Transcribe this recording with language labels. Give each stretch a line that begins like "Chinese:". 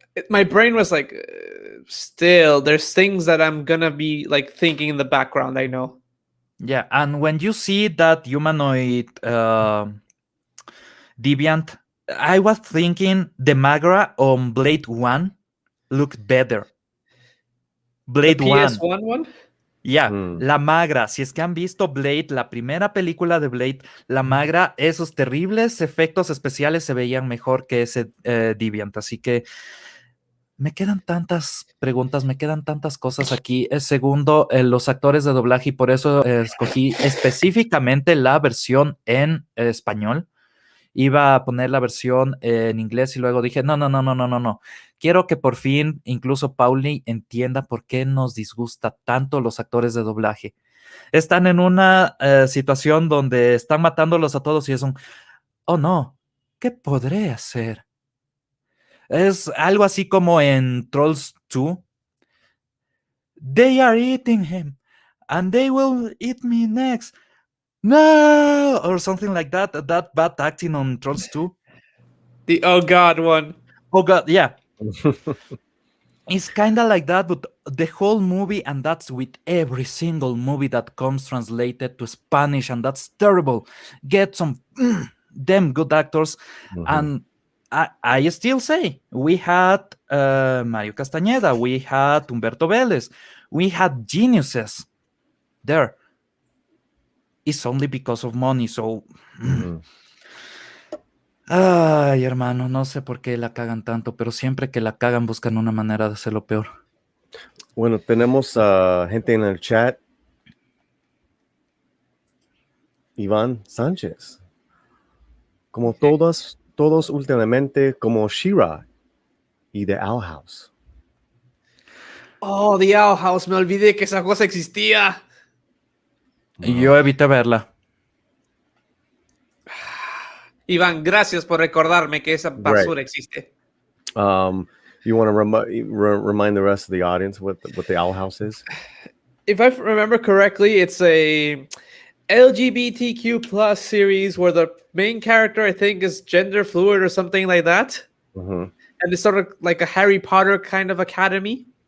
English: My brain was like, still, there's things that I'm gonna be like thinking in the background. I know. Yeah, and when you see that humanoid deviant, I was thinking the Magra on Blade 1 looked better. Blade The 1. PS1 one?
Spanish: Ya, la Magra. Si es que han visto Blade, la primera película de Blade, la Magra, esos terribles efectos especiales se veían mejor que ese Deviant. Así que me quedan tantas preguntas, me quedan tantas cosas aquí. Segundo, los actores de doblaje, y por eso escogí específicamente la versión en español. Iba a poner la versión en inglés y luego dije, no. Quiero que por fin incluso Pauli entienda por qué nos disgusta tanto los actores de doblaje. Están en una situación donde están matándolos a todos y es un, oh no, ¿qué podré hacer? Es algo así como en Trolls 2.
English: They are eating him and they will eat me next. No, or something like that. That bad acting on Trolls 2. The oh god one. Oh god, yeah. It's kind of like that, but the whole movie, and that's with every single movie that comes translated to Spanish, and that's terrible. Get some damn good actors, and I still say we had Mario Castañeda, we had Humberto Vélez, we had geniuses there. It's only because of money, so...
Spanish: Ay, hermano, no sé por qué la cagan tanto, pero siempre que la cagan buscan una manera de hacerlo peor. Bueno, tenemos gente en el chat. Iván Sánchez. Como todos últimamente, como She-Ra y The Owl House. Oh, The Owl House, me olvidé que esa cosa existía. Yo evité verla. Iván, gracias por recordarme que esa basura existe.
English: You want to remind the rest of the audience what the Owl House is? If I remember correctly, it's a LGBTQ plus series where the main character, I think, is gender fluid or something like that. And it's sort of like a Harry Potter kind of academy.